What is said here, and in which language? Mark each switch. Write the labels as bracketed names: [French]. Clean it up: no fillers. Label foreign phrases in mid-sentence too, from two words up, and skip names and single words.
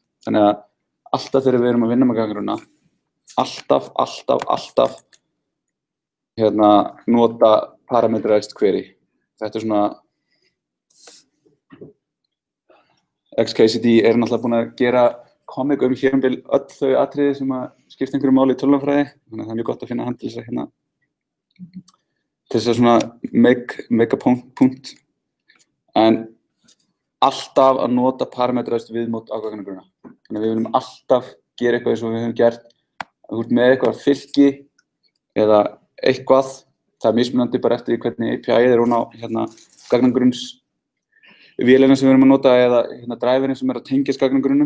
[Icelandic] Þannig að alltaf þegar við erum að vinna með gagnagrunna, alltaf nota [English] parameterized query. [Icelandic] Þetta svona XKCD náttúrulega búin að gera comic hér um bil öll þau atriði sem að skipta einhverju máli í tölvunarfræði. Þannig að það mjög gott að finna hann til þess að svona [English] make a point. [Icelandic] En alltaf að nota parameterized viðmót á gagnagrunna. Þannig að við viljum alltaf gera eitthvað eins og við höfum gert. Þú ert með eitthvað fylki eða eitthvað. Það mismunandi bara eftir hvernig API hún á gagnagrunns vélina sem við erum að nota eða driverinn sem að tengjast gagnagrunnum.